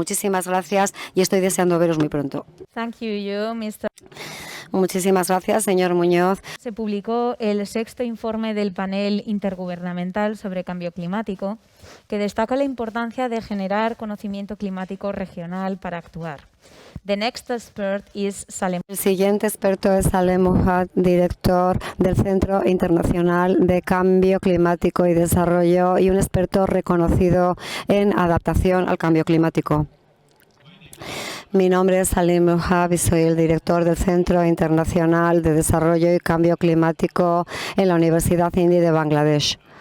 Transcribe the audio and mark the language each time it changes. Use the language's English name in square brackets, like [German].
[Spanish] Muchísimas gracias y estoy deseando veros muy pronto. [English] Thank you, Mr. [Spanish] Muchísimas gracias, señor Muñoz. Se publicó el 6º informe del panel intergubernamental sobre cambio climático, que destaca la importancia de generar conocimiento climático regional para actuar. [English] The next expert is Salem. [Spanish] El siguiente experto es Salem Mohad, director del Centro Internacional de Cambio Climático y Desarrollo y un experto reconocido en adaptación al cambio climático. Mi nombre es Salem Mohad y soy el director del Centro Internacional de Desarrollo y Cambio Climático en la Universidad Hindi de Bangladesh.